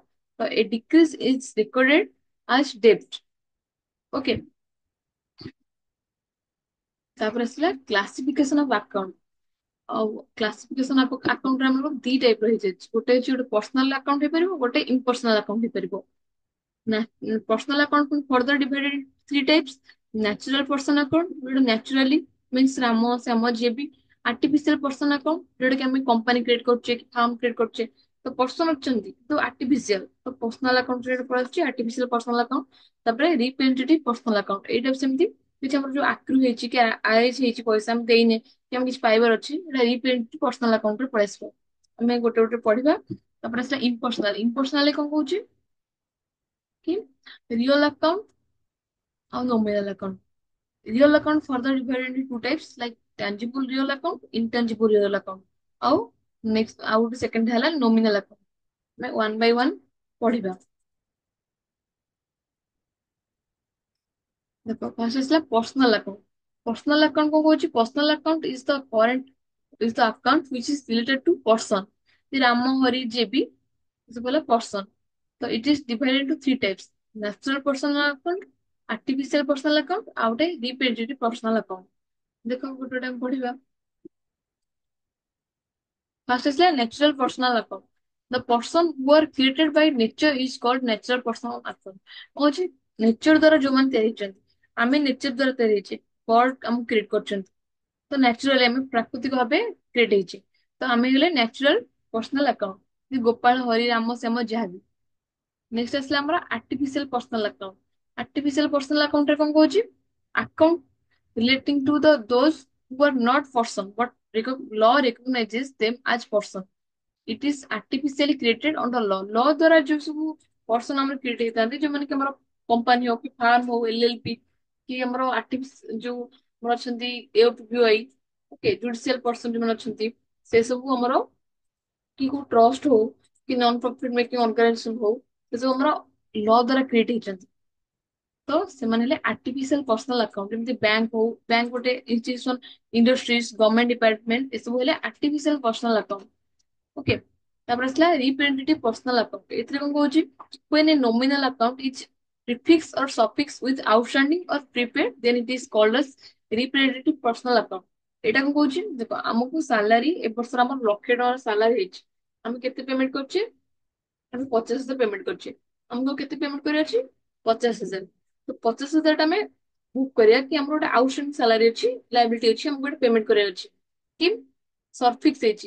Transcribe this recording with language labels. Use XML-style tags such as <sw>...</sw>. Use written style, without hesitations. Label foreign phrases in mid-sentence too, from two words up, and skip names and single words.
<en>ତ a decrease is recorded as debt. ଓକେ।</en> <or>ତାପରେ ଆସିଲା</or> <en>classification of account.</en> <or>ଆଉ</or> <en>classification account</en> <or>ଆମର</or> <en>two type</en> <or>ର ହେଇଯାଇଛି। ଗୋଟେ ହଉଛି ଗୋଟେ</or> <en>personal account</en> <or>ହେଇପାରିବ, ଗୋଟେ</or> <en>impersonal account</en> <or>ହେଇପାରିବ।</or> <en>Personal account can further divided into three types. Natural person account, ଯୋଉଟା naturally means ରାମ ଶ୍ୟାମ</en> <or>ଯିଏ ବି।</or> <en>artificial person account,</en> <or>ଯୋଉଟା କି ଆମେ</or> <en>company create</en> <or>କରୁଛେ କି</or> <en>firm create</en> <or>କରୁଛେ, ତ ପର୍ସନ ଅଛନ୍ତି ତ artificial, ତ</or> <en>personal account</en> <or>ରେ ପଳାଉଛି</or> <en>artificial personal account। ତାପରେ representative personal account,</en> <or>ଏଇଟା ବି ସେମିତି କିଛି ଆମର ଯୋଉ ଆକ୍ରୁ ହେଇଛି କି ଆରେଜ ହେଇଛି ପଇସା ଆମେ ଦେଇନେ କି ଆମେ କିଛି ପାଇବାର ଅଛି, ଏଇଟା</or> <en>representative personal account</en> <or>ରେ ପଳେଇ ଆସିବ। ଆମେ ଗୋଟେ ଗୋଟେ ପଢିବା। ତାପରେ ଆସିଲା ଇମ୍ପର୍ସନାଲ। ଇମ୍ପର୍ସନାଲ କଣ କହୁଛି କି</or> <en>real account</en> <or>ଆଉ</or> <en>nominal account। Real account further divided into two types like tangible real account, intangible real account।</en> <or>ଆଉ next ଆଉ ଗୋଟେ ସେକେଣ୍ଡ ହେଲା</or> <en>nominal account।</en> <or>ଆମେ</or> <en>one by one</en> <or>ପଢିବା। ଦେଖ ଫାର୍ଷ୍ଟ ଆସିଲା</or> <en>personal account। personal account</en> <or>କଣ କହୁଛି,</or> <en>personal account is the account which is related to person।</en> <or>ରାମ ହରି ଯିଏ ବି ସେ କହିଲା person।</or> <en>ତ it is divided into three types: natural personal account, artificial personal account</en> <or>ଆଉ ଗୋଟେ</or> <en>representative personal account।</en> <or>ଦେଖ ଗୋଟେ ଗୋଟେ ଆମେ ପଢିବା।</or> <en>First is the natural personal account. The person who are created by nature is called natural personal account।</en> <or>କହୁଛି ନେଚର ଦ୍ଵାରା ଯୋଉମାନେ ତିଆରି ହେଇଛନ୍ତି, ଆମେ ନେଚର ଦ୍ଵାରା ତିଆରି ହେଇଛେ, ଗଡ ଆମକୁ କ୍ରିଏଟ କରିଛନ୍ତି। ତ ନ୍ୟାଚୁରାଲି ଆମେ ପ୍ରାକୃତିକ ଭାବେ କ୍ରିଏଟ ହେଇଛେ, ତ ଆମେ ହେଲେ</or> <en>natural personal account.</en> <or>ଗୋପାଳ, ହରି, ରାମ, ଶ୍ୟାମ ଯାହାବି। ନେକ୍ସଟ ଆସିଲା ଆମର</or> <en>artificial personal account. artificial personal account</en> <or>ରେ କଣ କହୁଛି,</or> <en>ଆକାଉଣ୍ଟ relating to those who are not person but law recognizes them as person। it is artificially created under law।</en> <or>law ଦ୍ଵାରା ଯୋଉ ସବୁ ପର୍ସନ ଆମର କ୍ରିଏଟ ହେଇଥାନ୍ତି, ଯୋଉମାନେ କି ଆମର କମ୍ପାନୀ ହଉ କି ଫାର୍ମ ହଉ, ଏଲଏଲପି କି ଆମର ଯୋଉ ଆମର ଅଛନ୍ତି ଏଫବିଆଇ, ଓକେ,</or> <en>judicial person</en> <or>ଯୋଉମାନେ ଅଛନ୍ତି, ସେ ସବୁ ଆମର କି କୋଉ ଟ୍ରଷ୍ଟ ହଉ କି</or> <en>non profit making organization</en> <or>ହଉ, ସେ ସବୁ ଆମର ଲ ଦ୍ଵାରା କ୍ରିଏଟ ହେଇଛନ୍ତି। ତ ସେମାନେ ହେଲେ</or> <en>artificial personal account.</en> <or>ଯେମିତି ବ୍ୟାଙ୍କ ହଉ, ବ୍ୟାଙ୍କ ଗୋଟେ</or> <en>institution, industries, government department,</en> <or>ଏସବୁ ହେଲେ</or> <en>artificial personal account. ଓକେ।</en> <or>ତାପରେ ଆସିଲା</or> <en>representative personal account.</en> <or>ଏଥିରେ କଣ କହୁଛି,</or> <en>when a nominal account is prefix or suffix with outstanding or prepaid then it is called as representative personal account।</en> <or>ଏଇଟା କଣ କହୁଛି, ଦେଖ ଆମକୁ ସାଲାରୀ ଏ ବର୍ଷର ଆମର 1,00,000 ଟଙ୍କାର ସାଲାରୀ ହେଇଛି, ଆମେ କେତେ ପେମେଣ୍ଟ କରୁଛେ, ଆମେ 50,000 ପେମେଣ୍ଟ କରୁଛେ। ଆମକୁ କେତେ ପେମେଣ୍ଟ କରିବାର ଅଛି, 50,000। ତ 50,000 ଟା ଆମେ ବୁକ୍ କରିବା କି ଆମର ଗୋଟେ</or> <en>outstanding salary</en> <or>ଅଛି, ଲାଇବିଲିଟି ଅଛି, ଆମକୁ ଗୋଟେ ପେମେଣ୍ଟ କରିବାର ଅଛି କି ସର୍ଫିକ୍ସ ହେଇଛି।</or>